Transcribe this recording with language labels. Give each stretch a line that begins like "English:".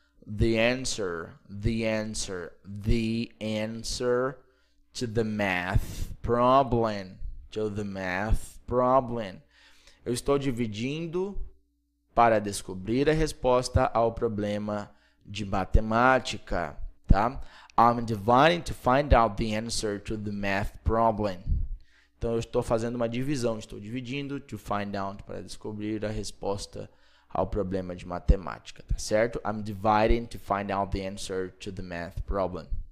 English: The answer to the math problem.
Portuguese: Eu estou dividindo para descobrir a resposta ao problema de matemática, tá?
English: I'm dividing to find out the answer to the math problem.
Portuguese: Então, eu estou fazendo uma divisão. Estou dividindo
English: to find out
Portuguese: para descobrir a resposta ao problema de matemática, tá certo?
English: I'm dividing to find out the answer to the math problem.